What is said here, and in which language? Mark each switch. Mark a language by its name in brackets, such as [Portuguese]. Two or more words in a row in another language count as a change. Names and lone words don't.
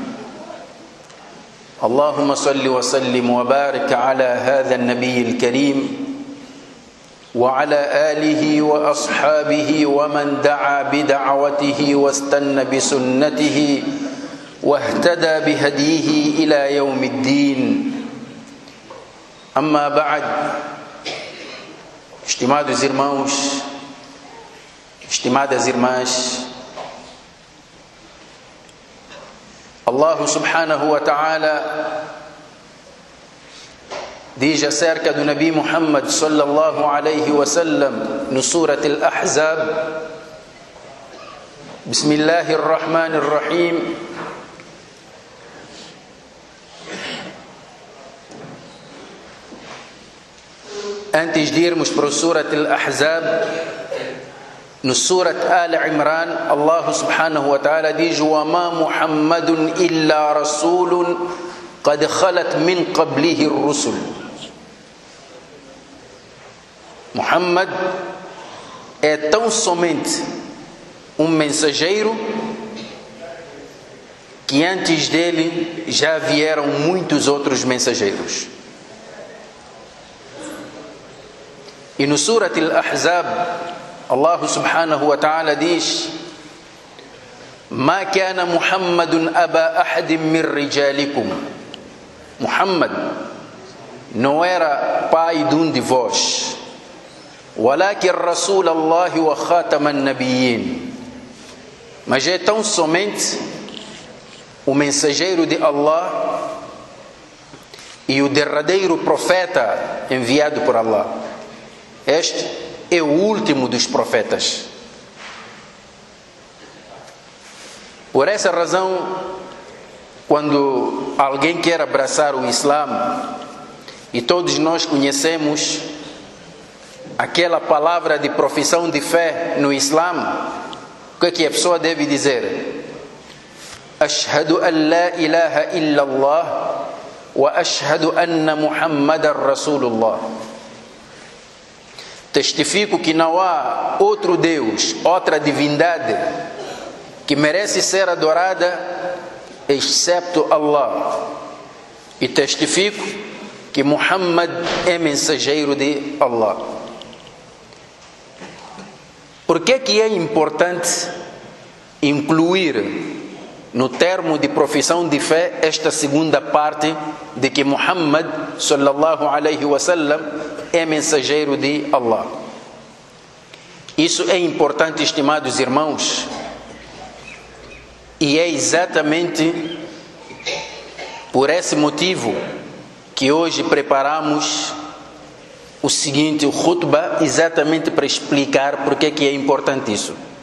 [Arabic] اللهم صل وسلم وبارك على هذا النبي الكريم وعلى آله وأصحابه ومن دعا بدعوته واستنى بسنته واهتدى بهديه إلى يوم الدين أما بعد [Portuguese] estimados irmãos, estimadas irmãs, Allah [Arabic] سبحانه وتعالى [Portuguese] diz acerca do Nabi Muhammad [Arabic] صلى الله عليه وسلم [Portuguese] no Surat Al-Ahzab: [Arabic] بسم الله الرحمن الرحيم. [Portuguese] Antes de irmos para o Surat Al-Ahzab, no Surat Al-Imran, Allah [Arabic] سبحانه وتعالى [Portuguese] diz: [Arabic] وَمَا مُحَمَّدٌ إِلَّا رَسُولٌ قَدْ خَلَتْ مِنْ قَبْلِهِ الرُّسُلُ. [Portuguese] Muhammad é tão somente um mensageiro que antes dele já vieram muitos outros mensageiros. E no Surat Al-Ahzab, Allah [Arabic] سبحانه وتعالى [Portuguese] diz: [Arabic] ما كان محمد أبا أحد من رجالكم. [Portuguese] Muhammad não era pai de de vós, [Arabic] ولكن رسول الله وخاتم النبيين, [Portuguese] mas é tão somente o mensageiro de Allah e o derradeiro profeta enviado por Allah. Este é o último dos profetas. Por essa razão, quando alguém quer abraçar o Islã, e todos nós conhecemos aquela palavra de profissão de fé no Islã, o que é que a pessoa deve dizer? [Arabic] أشهد أن لا إله إلا الله وأشهد أن محمدا رسول الله. [Portuguese] Testifico que não há outro Deus, outra divindade que merece ser adorada excepto Allah. E testifico que Muhammad é mensageiro de Allah. Por que é importante incluir no termo de profissão de fé esta segunda parte de que Muhammad [Arabic] صلى الله عليه وسلم [Portuguese] é mensageiro de Allah? Isso é importante, estimados irmãos, e é exatamente por esse motivo que hoje preparamos o seguinte, o khutbah, exatamente para explicar por que é importante isso.